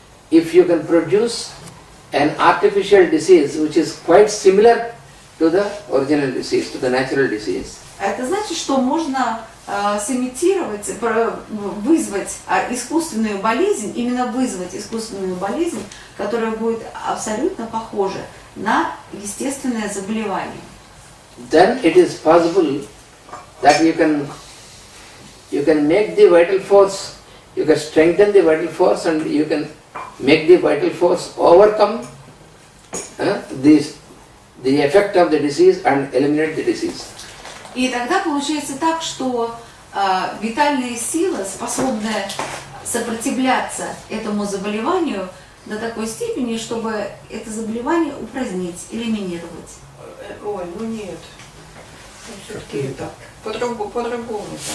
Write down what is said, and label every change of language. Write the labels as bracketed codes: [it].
[en] if you can produce an artificial disease which is quite similar to the original disease, to the natural disease, [ru] это значит, что можно сымитировать, вызвать искусственную болезнь, именно вызвать искусственную болезнь, которая будет абсолютно похожа на естественное заболевание. [en] then it is possible that you can make the vital force, you can strengthen the vital force and you can make the vital force overcome the effect of the disease and eliminate the disease. [ru] И тогда получается так, что витальная сила, способная сопротивляться этому заболеванию до такой степени, чтобы это заболевание упразднить, элиминировать. Ой, ну нет. Все-таки это по-другому.